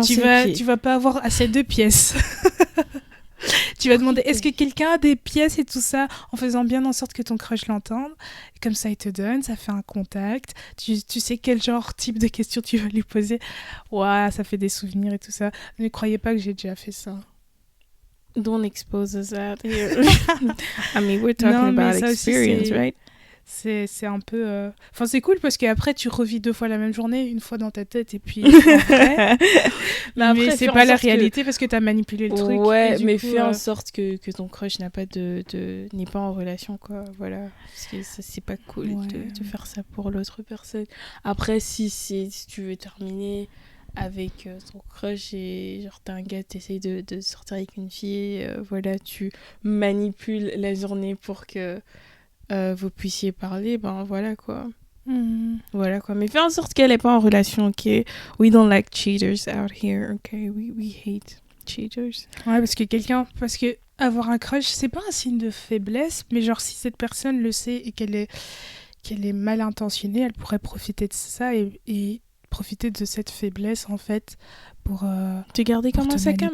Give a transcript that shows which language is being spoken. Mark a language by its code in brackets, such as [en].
[fr] tu vas pas avoir assez de pièces. Tu vas demander est-ce que quelqu'un a des pièces et tout ça, en faisant bien en sorte que ton crush l'entende. Comme ça il te donne, ça fait un contact, tu sais quel type de questions tu vas lui poser. Ouah, ça fait des souvenirs et tout ça. Ne croyez pas que j'ai déjà fait ça. [en] Don't expose us that here. I mean, we're talking about experience, right? [fr] C'est un peu... Enfin, c'est cool parce qu'après, tu revis 2 fois la même journée, une fois dans ta tête et puis après. mais c'est pas la réalité parce que t'as manipulé le truc. Ouais, mais fais en sorte que ton crush n'est pas en relation, quoi. Voilà. Parce que ça, c'est pas cool de faire ça pour l'autre personne. Après, si tu veux terminer avec ton crush et genre t'es un gars, t'essayes de sortir avec une fille, voilà, tu manipules la journée pour que vous puissiez parler, ben voilà quoi. Voilà quoi. Mais fais en sorte qu'elle n'est pas en relation, ok? [en] We don't like cheaters out here, ok? We hate cheaters. [fr] Ouais, parce que avoir un crush, c'est pas un signe de faiblesse, mais genre si cette personne le sait et qu'elle est mal intentionnée, elle pourrait profiter de ça et profiter de cette faiblesse en fait pour te garder comme un sac à main.